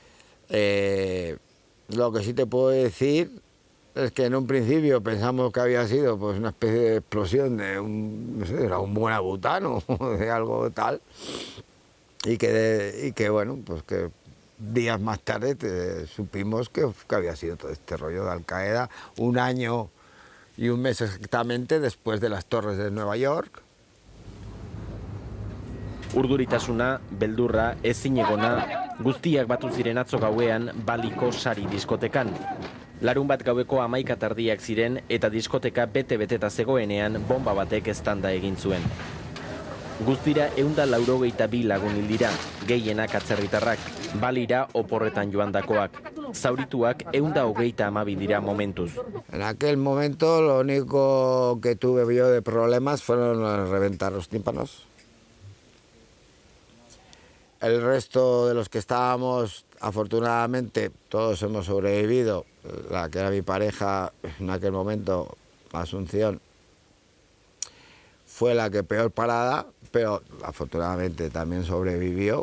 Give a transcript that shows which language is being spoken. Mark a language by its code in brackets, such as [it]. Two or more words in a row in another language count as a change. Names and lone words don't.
[es] Lo que sí te puedo decir es que en un principio pensamos que había sido pues una especie de explosión de un buenabutano o de algo tal, y que bueno, pues que días más tarde supimos que había sido todo este rollo de Al-Qaeda, 1 año y 1 mes exactamente después de las torres de Nueva York. [eu] Urduritasuna, beldurra, ezinegona, guztiak batu ziren atzo gauean Baliko Sari diskotekan. Larunbat gaueko 11 ziren eta diskoteka bete-beteta zegoenean bomba batek eztanda egin zuen. Guztira 182 lagun hil dira, gehienak atzerritarrak, Balira oporretan joandakoak. Zaurituak 132 dira momentuz. [es] En aquel momento lo único que tuve yo de problemas fueron reventar los tímpanos. El resto de los que estábamos, afortunadamente, todos hemos sobrevivido. La que era mi pareja en aquel momento, Asunción, fue la que peor parada, pero afortunadamente también sobrevivió.